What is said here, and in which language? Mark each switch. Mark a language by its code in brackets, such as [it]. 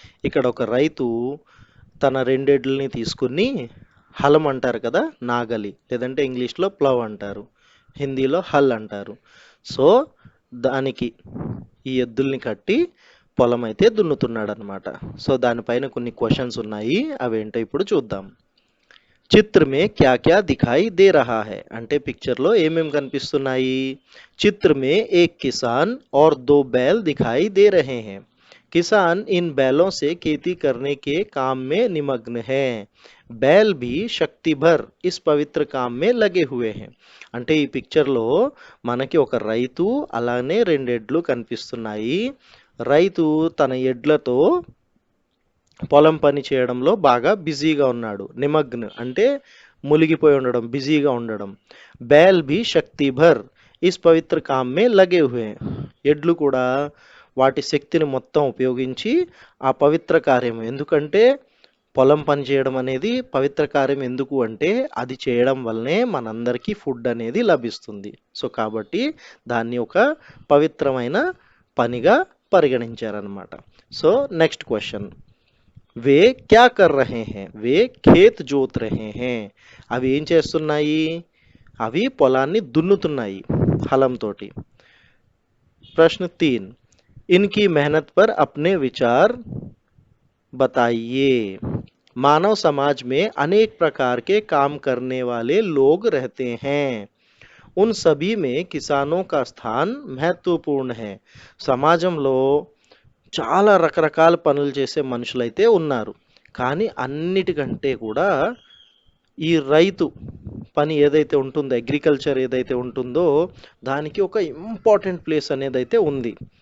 [te] ఇక్కడ ఒక రైతు తన రెండెడ్లని తీసుకుని హలం అంటారు కదా, నాగలి, లేదంటే ఇంగ్లీష్లో ప్లవ్ అంటారు, హిందీలో హల్ అంటారు. సో దానికి ఈ ఎద్దుల్ని కట్టి పొలం అయితే దున్నుతున్నాడు అనమాట. సో దానిపైన కొన్ని క్వశ్చన్స్ ఉన్నాయి, అవేంటో ఇప్పుడు చూద్దాం. [hi] చిత్ర మే క్యా క్యా దిఖాయి దే రహా హై [te] అంటే పిక్చర్లో ఏమేమి కనిపిస్తున్నాయి? [hi] చిత్ర మే ఏక్ కిసాన్ और 2 बैल दिखाई दे रहे हैं. किसान इन बैलों से खेती करने के काम में निमग्न है. बैल भी शक्ति भर इस पवित्र काम में लगे हुए हैं. [te] అంటే ఈ పిక్చర్లో మనకి ఒక రైతు అలానే రెండెడ్లు కనిపిస్తున్నాయి. రైతు తన ఎడ్లతో పొలం పని చేయడంలో బాగా బిజీగా ఉన్నాడు. నిమగ్న అంటే మునిగిపోయి ఉండడం, బిజీగా ఉండడం. [hi] बैल भी शक्ति भर इस पवित्र काम में लगे हुए हैं. [te] ఎడ్లు కూడా వాటి శక్తిని మొత్తం ఉపయోగించి ఆ పవిత్ర కార్యం, ఎందుకంటే పొలం పని చేయడం అనేది పవిత్ర కార్యం. ఎందుకు అంటే అది చేయడం వల్లనే మనందరికీ ఫుడ్ అనేది లభిస్తుంది. సో కాబట్టి దాన్ని ఒక పవిత్రమైన పనిగా పరిగణించారనమాట. సో నెక్స్ట్ క్వశ్చన్, [hi] వే క్యా కర్ రహే హే? వే ఖేత్ జోత్ రహే హే. [te] అవి ఏం చేస్తున్నాయి? అవి పొలాన్ని దున్నుతున్నాయి హలంతోటి. [hi] ప్రశ్న 3, इनकी मेहनत पर अपने विचार बताइए. मानव समाज में अनेक प्रकार के काम करने वाले लोग रहते हैं. उन सभी में किसानों का स्थान महत्वपूर्ण है. [te] సమాజంలో చాలా రకరకాల పనులు చేసే మనుషులైతే ఉన్నారు, కానీ అన్నిటికంటే కూడా ఈ రైతు పని ఏదైతే ఉంటుందో, అగ్రికల్చర్ ఏదైతే ఉంటుందో దానికి ఒక ఇంపార్టెంట్ ప్లేస్ అనేది అయితే ఉంది.